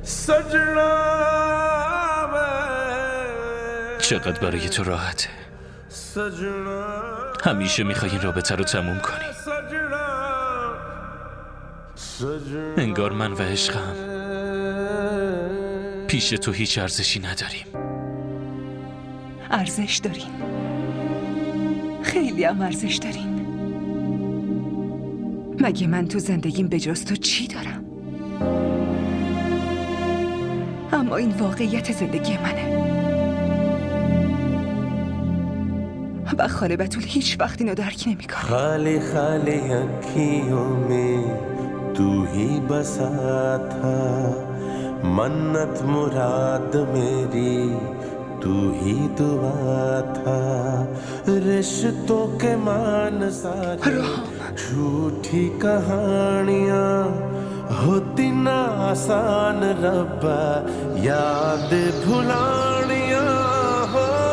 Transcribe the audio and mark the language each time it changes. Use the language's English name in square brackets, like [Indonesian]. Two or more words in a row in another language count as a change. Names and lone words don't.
[Hindi] सजना वे [Persian] چقدر برای تو راحته. [Hindi] सजना [Persian] همیشه میخوای این رابطه رو تموم کنی. [Hindi] सजना सजना [Persian] انگار من و عشقم پیش تو هیچ ارزشی نداریم. ارزش دارین، خیلی هم ارزش دارین. مگه من تو زندگیم به جز تو چی دارم؟ اما این واقعیت زندگی منه و خاله بتول هیچ وقت اینو درک نمی‌کنه. [Hindi] खाली खाली अखियों में तू ही बसा था मन्नत मुराद मेरी तू ही दुआ था रिश्तों के मान सारे झूठी कहानियां होती ना आसान रब्बा याद भुलानियां हो